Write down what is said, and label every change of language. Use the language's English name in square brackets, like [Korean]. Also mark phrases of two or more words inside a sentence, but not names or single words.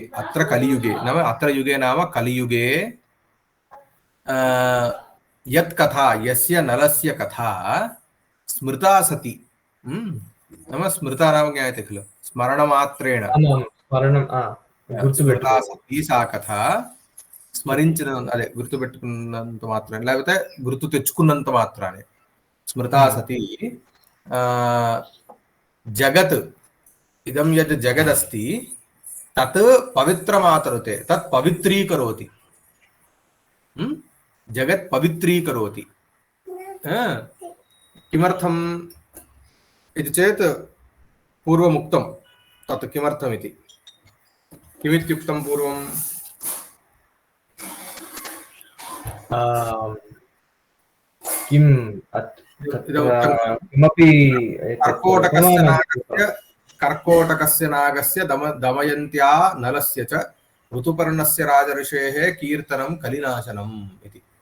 [Sanskrit] अत्र कलियुगे नाम अत्र युगे नाम कलियुगे यत्कथा यस्य नलस्य कथा स्मृता सती। नाम स्मृता नाम ज्ञायते खलु? स्मरणमात्रेण स्मृता सती सा कथा [Telugu] స్మరించిన అదే గుర్తుపెట్టుకున్నంత మాత్రాన్ని లేకపోతే గుర్తు తెచ్చుకున్నంత మాత్రాన్ని [Sanskrit] स्मृता सति जगत् इदं यद् जगदस्ति तत् पवित्रमातरुते तत् पवित्रीकरोति. जगत् पवित्रीकरोति. కిమర్థం? इति चेत् पूर्वमुक्तं तत् किमर्थमिति किमित्युक्तं पूर्वं किम् इदमुक्तं किमपि कर्कोटकस्य नागस्य दमयन्त्या नलस्य च ऋतुपर्णस्य राजर्षेः कीर्तनं कलिनाशनम् इति